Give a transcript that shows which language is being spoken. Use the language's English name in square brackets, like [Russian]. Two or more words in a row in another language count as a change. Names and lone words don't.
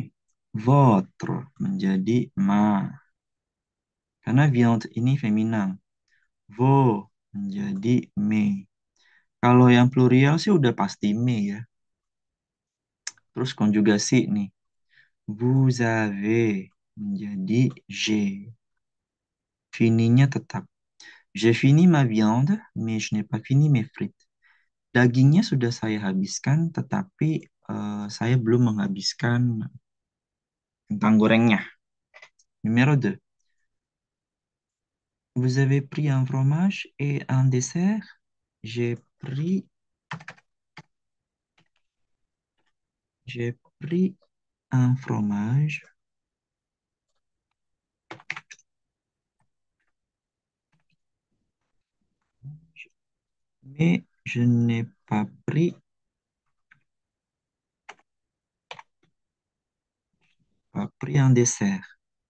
[Indonesian] Votre menjadi ma. Karena viande ini feminan. Vos menjadi me. Kalau yang plurial sih udah pasti me ya. Terus konjugasi nih. [French] Vous avez menjadi j'ai. [Indonesian] Fininya tetap. [French] J'ai fini ma viande, mais je n'ai pas fini mes frites. [Indonesian] Dagingnya sudah saya habiskan, tetapi saya belum menghabiskan kentang gorengnya. [French] Numéro 2. Vous avez pris un fromage et un dessert? J'ai pris, j'ai pris un fromage, mais je n'ai pas pris un dessert.